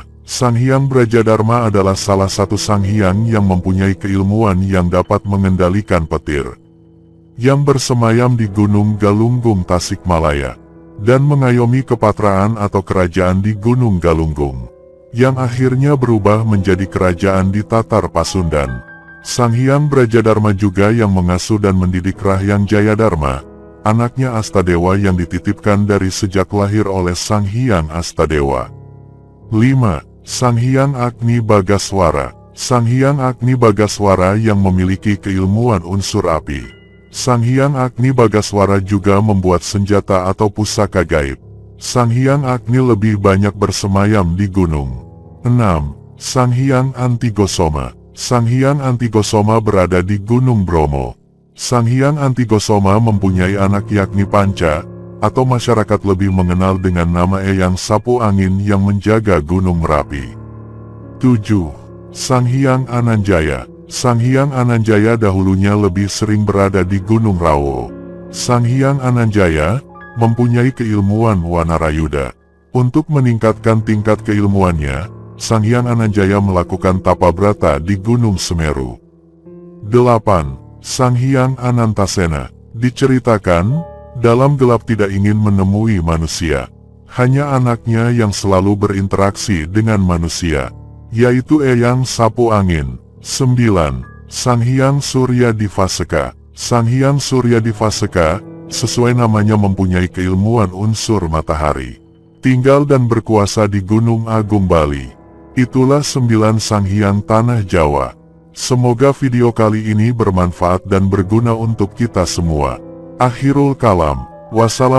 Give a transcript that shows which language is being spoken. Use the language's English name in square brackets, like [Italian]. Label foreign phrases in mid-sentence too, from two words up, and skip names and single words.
[Indonesian] Sang Hyang Brajadharma adalah salah satu Sang Hyang yang mempunyai keilmuan yang dapat mengendalikan petir, yang bersemayam di Gunung Galunggung Tasikmalaya, dan mengayomi kepatraan atau kerajaan di Gunung Galunggung, yang akhirnya berubah menjadi kerajaan di Tatar Pasundan. Sang Hyang Brajadharma juga yang mengasuh dan mendidik Rahyang Jayadharma, anaknya Astadewa yang dititipkan dari sejak lahir oleh Sang Hyang Astadewa. 5. Sang Hyang Agni Bagaswara. Sang Hyang Agni Bagaswara yang memiliki keilmuan unsur api. Sang Hyang Agni Bagaswara juga membuat senjata atau pusaka gaib. Sang Hyang Agni lebih banyak bersemayam di gunung. 6. Sang Hyang Antigosoma. Sang Hyang Antigosoma berada di Gunung Bromo. Sang Hyang Antigosoma mempunyai anak yakni Panca, atau masyarakat lebih mengenal dengan nama Eyang Sapu Angin yang menjaga Gunung Merapi. 7. Sang Hyang Ananjaya. Sang Hyang Ananjaya dahulunya lebih sering berada di Gunung Rawo. Sang Hyang Ananjaya mempunyai keilmuan Wanarayuda. Untuk meningkatkan tingkat keilmuannya, Sang Hyang Ananjaya melakukan tapa brata di Gunung Semeru. 8. Sang Hyang Anantasena. Diceritakan, dalam gelap tidak ingin menemui manusia. Hanya anaknya yang selalu berinteraksi dengan manusia, yaitu Eyang Sapu Angin. 9. Sang Hyang Surya Divaseka. Sang Hyang Surya Divaseka, sesuai namanya mempunyai keilmuan unsur matahari. Tinggal dan berkuasa di Gunung Agung Bali. Itulah 9 Sang Hyang Tanah Jawa. Semoga video kali ini bermanfaat dan berguna untuk kita semua. [Arabic] آخر الكلام.